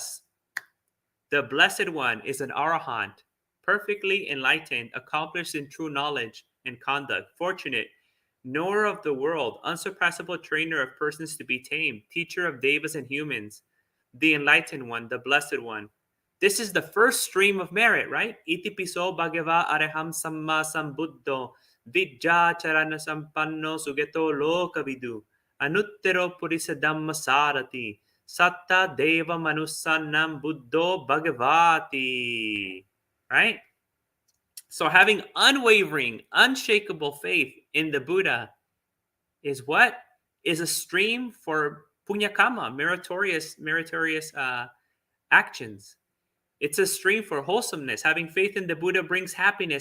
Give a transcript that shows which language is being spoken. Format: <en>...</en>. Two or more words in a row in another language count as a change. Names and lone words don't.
<en>Thus, the Blessed One is an arahant, perfectly enlightened, accomplished in true knowledge and conduct, fortunate, knower of the world, unsurpassable trainer of persons to be tamed, teacher of devas and humans, the enlightened one, the blessed one. This is the first stream of merit, right?</en> <pi>Iti piso bhagava araham samma sambuddho vidya charana sampanno sugeto lokavidu anuttero purisa dhamma sarati satta deva manusannam buddho bhagavati.</pi> <en>Right? So having unwavering, unshakable faith in the Buddha is what? Is a stream for punyakama, meritorious actions. It's a stream for wholesomeness. Having faith in the Buddha brings happiness.</en>